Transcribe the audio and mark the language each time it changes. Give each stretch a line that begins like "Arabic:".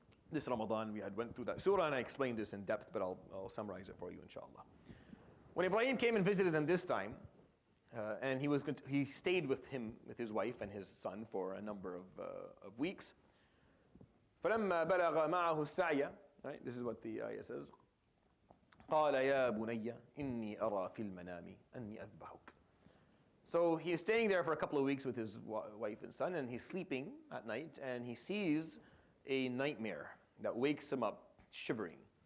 English: This Ramadan we had went through that surah, and I explained this in depth, but I'll summarize it for you, inshallah. When Ibrahim came and visited him this time, and he stayed with his wife and his son for a number of weeks.
Arabic: فَلَمَّا بَلَغَ مَعَهُ السَّعْيَ.
English: Right? This is what the ayah says.
Arabic: قال يا بني إني أرى في المنام أني أذبحك.
English: So he's staying there for a couple of weeks with his wife and son, and he's sleeping at night, and he sees a nightmare that wakes him up shivering.